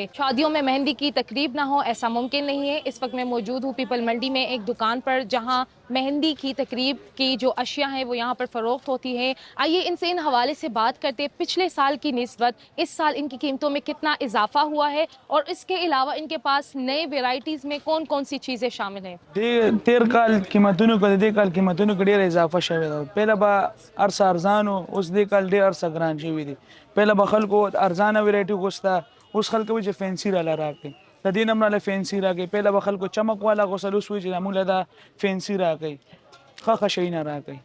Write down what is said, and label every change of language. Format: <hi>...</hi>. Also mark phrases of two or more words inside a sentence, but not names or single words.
<ur>شادیوں میں مہندی کی تقریب نہ ہو ایسا ممکن نہیں ہے۔ اس وقت میں موجود ہوں پیپل منڈی میں ایک دکان پر، جہاں مہندی کی تقریب کی جو اشیا ہیں وہ یہاں پر فروخت ہوتی ہیں. آئیے ان سے ان حوالے سے بات کرتے ہیں، پچھلے سال کی نسبت اس سال ان کی قیمتوں میں کتنا اضافہ ہوا ہے اور اس کے علاوہ ان کے پاس نئے ورائٹیز میں کون کون سی چیزیں شامل ہیں.</ur> <ps>تیر کال قیمتونو کې د دې کال قیمتونو کې ډېره اضافه شوې ده. پهله به ارس ارزان و، اوس دې کال ډېر ارس ګران شوي دي. پهله به خلکو ارزانه ویرایټي غوښته، اوس خلک وایي چې فینسي راله راکړئ. د دې نه هم راله فینسي راکړئ. پهله به خلکو چمک والا غوښتل، اوس وایي چې موږ له دا فینسي راکړئ، ښه شیونه راکړئ.</ps>